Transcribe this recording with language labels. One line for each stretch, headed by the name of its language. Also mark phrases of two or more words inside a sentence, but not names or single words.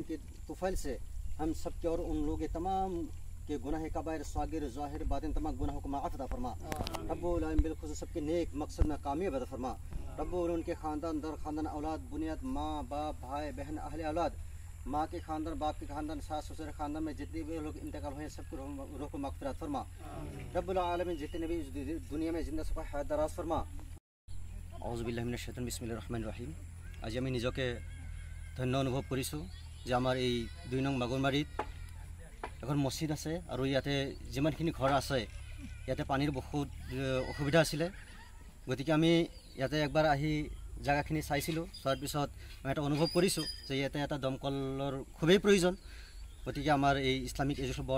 Urdu: کے طفیل سے ہم سب کے اور ان لوگ تمام کے گناہ کبائر صاغر ظاہر باطن تمام گناہوں کو معاف عطا فرما
Arabic: رب العالمین
Urdu: بالخصوص سب کے نیک مقصد میں کامیاب عطا فرما
Arabic: رب العالمین
Urdu: ان کے خاندان در خاندان اولاد بنیاد ماں باپ بھائی بہن اہل اولاد ماں کے خاندان باپ کے خاندان ساس سسر خاندان میں جتنے بھی لوگ انتقال ہوئے ہیں سب کو روح کو مغفرت فرما
Arabic: رب العالمین
Urdu: جتنے بھی اس دنیا میں زندہ سب حیات دراز فرما
Arabic: اعوذ باللہ من الشیطان بسم اللہ الرحمن
Assamese: الرحیم আজি আমি নিজকে ধন্য অনুভৱ কৰিছোঁ যে আমাৰ এই 2 নং মাগুৰমাৰীত এখন মছজিদ আছে আৰু ইয়াতে যিমানখিনি ঘৰ আছে ইয়াতে পানীৰ বহুত অসুবিধা আছিল গতিকে আমি ইয়াতে একবাৰ আহি জায়গাখিনি চাইছিলোঁ চোৱাৰ পিছত মই এটা অনুভৱ কৰিছোঁ যে ইয়াতে এটা দমকলৰ খুবেই প্ৰয়োজন গতিকে আমাৰ এই
English: Islamic Education Board